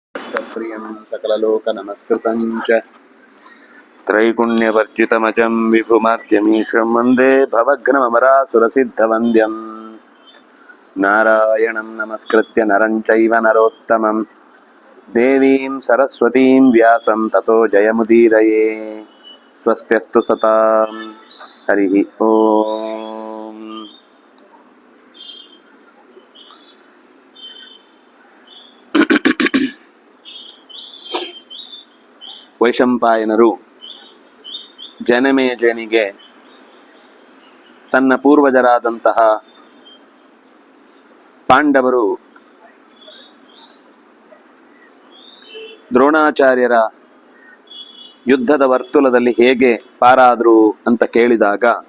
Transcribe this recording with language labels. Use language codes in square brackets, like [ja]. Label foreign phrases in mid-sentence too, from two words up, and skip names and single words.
[sa] भक्तप्रियं सकललोकनमस्कृतं च त्रैगुण्यवर्जितमजं विभुमाद्यमीशं वन्दे भवघ्नमरासुरसिद्धवन्द्यं नारायणं नमस्कृत्य नरं चैव नरोत्तमं देवीं सरस्वतीं व्यासं ततो जयमुदीरये। स्वस्त्यस्तु सतां हरिः ओम्। [kn] ವೈಶಂಪಾಯನರು ಜನಮೇಜಯನಿಗೆ ತನ್ನ ಪೂರ್ವಜರಾದಂತಹ ಪಾಂಡವರು ದ್ರೋಣಾಚಾರ್ಯರ ಯುದ್ಧದ ವರ್ತುಲದಲ್ಲಿ ಹೇಗೆ ಪಾರಾದರು ಅಂತ ಕೇಳಿದಾಗ